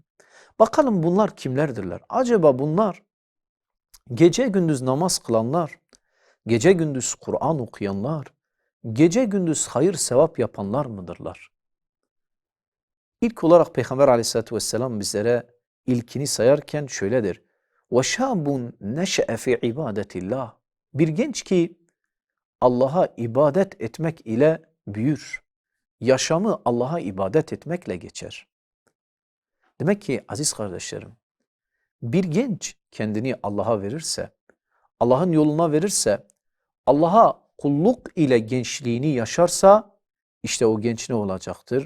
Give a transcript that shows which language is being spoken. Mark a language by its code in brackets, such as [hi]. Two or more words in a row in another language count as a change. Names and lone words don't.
[tr] Bakalım bunlar kimlerdirler? Acaba bunlar gece gündüz namaz kılanlar, gece gündüz Kur'an okuyanlar, gece gündüz hayır sevap yapanlar mıdırlar? İlk olarak Peygamber aleyhissalatü vesselam bizlere ilkini sayarken şöyledir. [ar] وَشَابٌ نَشَأَ فِي عِبَادَةِ اللّٰهِ. [tr] Bir genç ki Allah'a ibadet etmek ile büyür. Yaşamı Allah'a ibadet etmekle geçer. Demek ki aziz kardeşlerim, bir genç kendini Allah'a verirse, Allah'ın yoluna verirse, Allah'a kulluk ile gençliğini yaşarsa, işte o genç ne olacaktır?